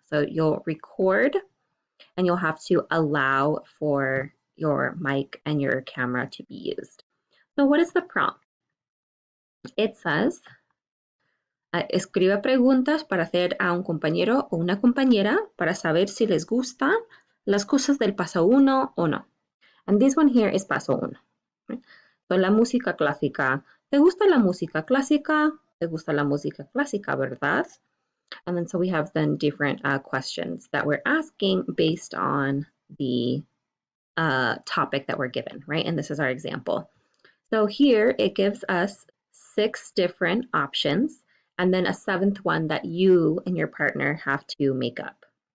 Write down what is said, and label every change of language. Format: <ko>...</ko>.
<en>So you'll record and you'll have to allow for your mic and your camera to be used. So what is the prompt? It says,</en> <es>escriba preguntas para hacer a un compañero o una compañera para saber si les gustan las cosas del paso 1 o no.</es> <en>And this one here is paso 1. Right? So</en> <es>la música clásica. ¿Te gusta la música clásica? ¿Te gusta la música clásica, verdad?</es> <en>And then so we have then different questions that we're asking based on the topic that we're given, right? And this is our example. So here it gives us 6 different options and then a 7th one that you and your partner have to make up.</en>